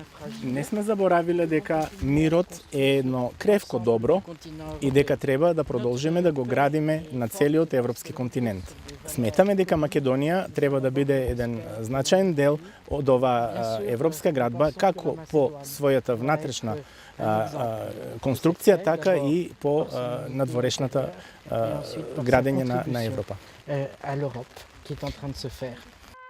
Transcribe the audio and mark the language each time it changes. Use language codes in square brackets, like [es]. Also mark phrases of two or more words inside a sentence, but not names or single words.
[mk] Не сме заборавиле дека мирот е едно кревко добро и дека треба да продолжиме да го градиме на целиот европски континент. Сметаме дека Македонија треба да биде еден значаен дел од оваа европска градба, како по својата внатрешна конструкција, така и по надворешната градење на Европа. [fr] À l'Europe qui est en train de se faire.